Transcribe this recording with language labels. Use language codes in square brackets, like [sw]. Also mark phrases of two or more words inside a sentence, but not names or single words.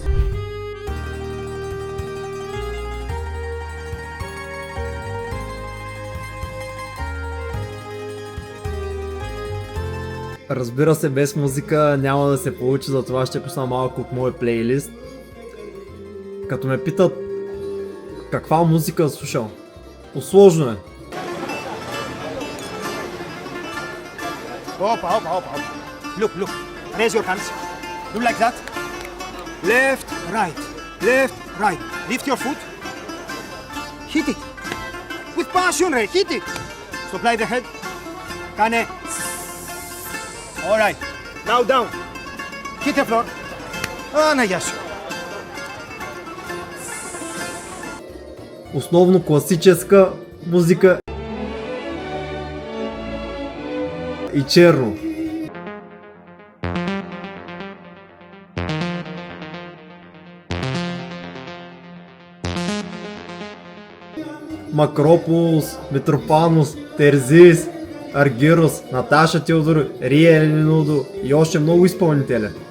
[bg] Разбира се, без музика няма да се получи, затова ще пусна малко от мой плейлист. Като ме питат каква музика слушал, сложно е. [en] Hop. Look. Raise your hands. Do like that. Left, right. Left, right. Lift your foot. Hit it. With passion, Ray. Hit it. Supply the head. Kane. All right. Now down. Hit the floor. Nayasu. [bg] Основно класическа музика и черно. Макрополос, Митрофанос, Терзис, Аргирос, Наташа Теодор, Рия Елинудо и още много изпълнители.